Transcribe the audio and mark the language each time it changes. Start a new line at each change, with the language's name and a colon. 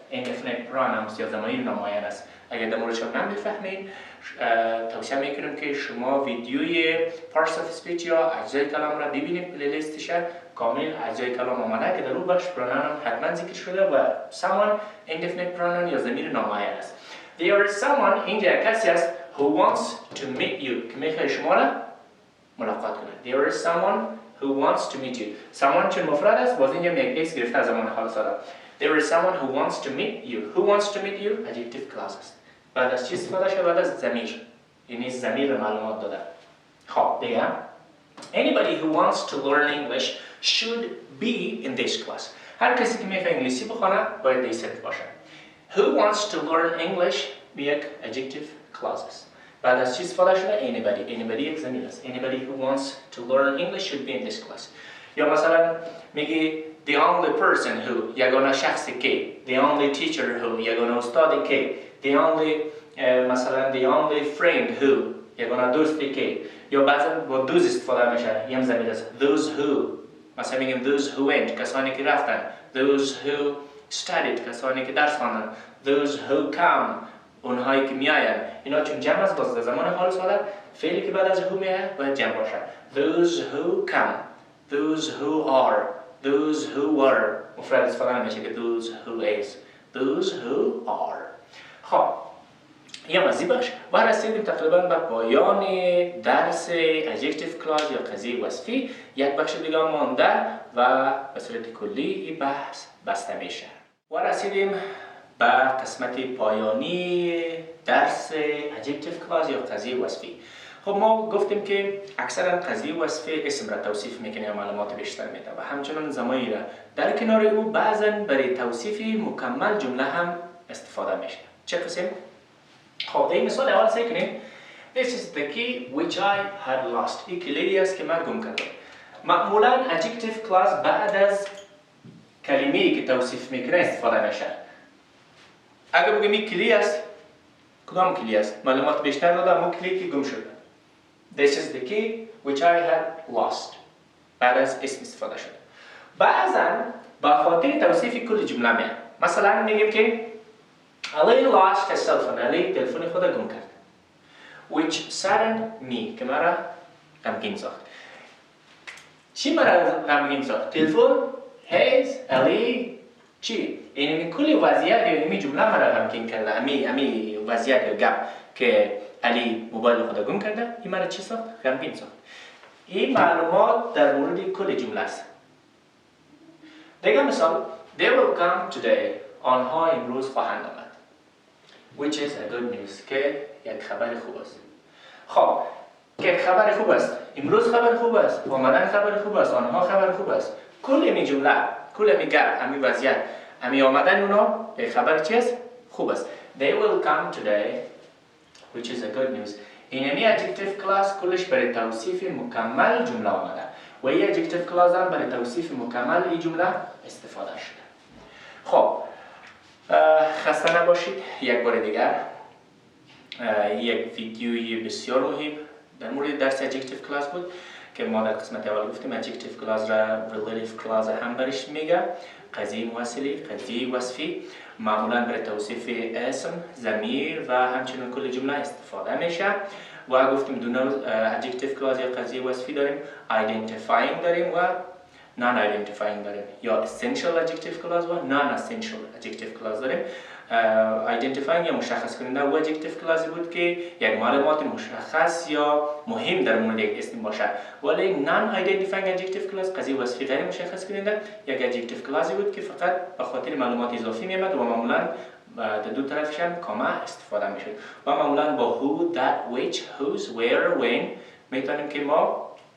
Persian: indefinite pronouns یا ضمیر نامعین است. اگر در موردش نمیفهمید توصیه میکنم که شما ویدیوی parts of speech یا اجزای کلام را ببینید. پلیلیستش کامل اجزای کلام آمده که در اون بخش pronoun حتما ذکر شده و someone indefinite pronoun یا ضمیر نامعین است.
English: there is someone
Persian: اینجا کسی است
English: who wants to meet you
Persian: که میخواد شما را ملاقات کنه.
English: there is someone who wants to meet you.
Persian: someone چون مفرد است باز اینجا یک اس گرفته از زمان حال ساده.
English: there is someone who wants to meet you. who wants to meet you adjective clause است.
Persian: بعد از چی استفاده شده؟ بعد از ضمیر. یعنی ضمیر معلومات داده. خب دیگه
English: anybody who wants to learn English should be in this class.
Persian: هر کسی که میخواد انگلیسی بخونه باید در صنف باشه.
English: who wants to learn English یک adjective clause است.
Persian: بعد از چی استفاده شده؟ anybody یک ضمیر است.
English: anybody who wants to learn English should be in this class.
Persian: یا مثلا میگی
English: the only person who
Persian: یگانه شخصی که
English: the only teacher who
Persian: یگانه استادی که the only مثلا
English: the only friend who
Persian: یگانه دوستی که یا بعضا با those استفاده میشه یم ضمیر است.
English: those who
Persian: مثلا میگیم
English: those who went
Persian: کسانی که رفتن.
English: those who studied
Persian: کسانی که درس خواندن.
English: those who come
Persian: اونهایی که میاین اینا چون جمع است باز در زمان حال ساده فعلی که بعد از who میاد باید جمع باشه.
English: Those who come, those who are, those who were.
Persian: مفرد استفاده نمیشه که
English: those who is, those who are.
Persian: خب یه مزی بخش و رسیدیم تقریبا به پایان درس adjective clause یا قضیه وصفی. یک بخش دیگه مانده و به صورت کلی این بحث بسته میشه و رسیدیم به قسمت پایانی درس adjective clause یا قضیه وصفی. خب ما گفتیم که اکثرا قضیه وصفی اسم را توصیف میکنه یا معلومات بیشتر میده و همچنان ضمیر را در کنار او بعضا برای توصیف مکمل جمله هم استفاده میشه. چه قسم؟ خب در این مثال اول سعی کنیم
English: This is the key which I had lost.
Persian: این کلیدی است که من گم کردم. معمولا adjective clause بعد از کلمه‌ای که توصیف میکنه استفاده میشه. اگر بگیم این کلی است، کدام کلی است؟ معلومات بیشتر داده اما کلی که گم شده.
English: This is the key which I had lost.
Persian: بعد از اسم استفاده شده. بعضا با خاطر توصیف کل جمله میاد. مثلا میگیم که
English: Ali lost his cell phone.
Persian: Ali تلفن خود گم کرد.
English: Which saddened me.
Persian: که مرا غمگین ساخت. چی مرا غمگین ساخت؟ تلفن his Ali چی؟ این کلی وضعیت یا این جمله مرا غمگین کرده. امی وضعیت یا گپ که علی موبایل خود گم کرده. این مرا چی ساخت؟ غمگین ساخت. این معلومات در مورد کل جمله است. دیگه مثال
English: They will come today.
Persian: آنها امروز خواهند آمد.
English: Which is a good news.
Persian: که یک خبر خوب است. خب که خبر خوب است. امروز خبر خوب است. آمدن خبر خوب است. آنها خبر خوب است. کل این جمله، کل این گپ، همین وضعیت، همین آمدن اونا خبر چی است؟ خوب است.
English: They will come today. Which is a good news.
Persian: این همی adjective clause کلش برای توصیف مکمل جمله آمده. و این adjective clause هم برای توصیف مکمل این جمله استفاده شده. خب خسته نباشید. یک بار دیگر یک ویدیوی بسیار مهم در مورد درس adjective clause بود که ما در قسمت اول گفتیم adjective clause را relative clause هم برش میگه. قضیه موصلی، قضیه وصفی معمولا برای توصیف اسم، ضمیر و همچنین کل جمله استفاده میشه و گفتیم دو نوع adjective clause یا قضیه وصفی داریم. identifying داریم و non-identifying داریم یا essential adjective clause و non-essential adjective clause داریم. identifying یا مشخص کننده و adjective clause بود که یک معلومات مشخص یا مهم در مورد یک اسم باشه، ولی non-identifying adjective clause قضیه وصفی غیر مشخص کننده یک adjective clause بود که فقط به خاطر معلومات اضافی میامد و معمولا در دو طرفش هم کامه استفاده میشد و معمولا با who, that, which, whose, where, when میتونیم که ما